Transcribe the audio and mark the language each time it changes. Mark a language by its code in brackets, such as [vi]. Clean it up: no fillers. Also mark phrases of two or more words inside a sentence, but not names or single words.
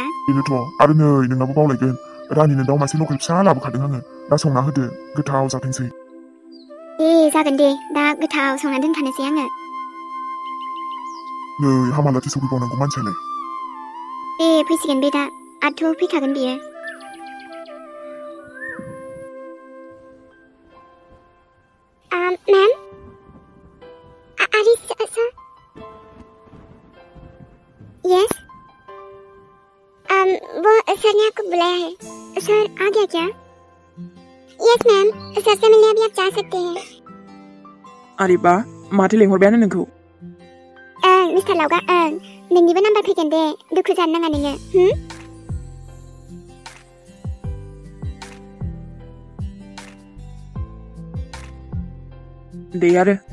[brx] बेनोथ', आरो नै नोंनाबो बावलायगोन, रानिनो दाउ मासे लकेल फिसा लाबोखादों आङो। दा संना होदो, गोथाव जाथोंसै। जागोन दे, दा गोथाव संना दोनखानोसै आङो। नै मालाथो सफैबावनांगौ मानसियालाय? फैसिगोन बे दा, आरोथ' फैखागोन बियो। [en] Ma'am, sir? [hi] यस, वो सर ने आपको बुलाया है। सर आ गया क्या? यस मैम, सर से मिलने अभी आप जा सकते हैं। [brx] अरे बा, माथो लेंहरबायानो नोंखौ? मिस्टार लावगा, नोंनिबो नाम्बार फैगोन दे, दुखु जानो नाङा नोङो। दे आरो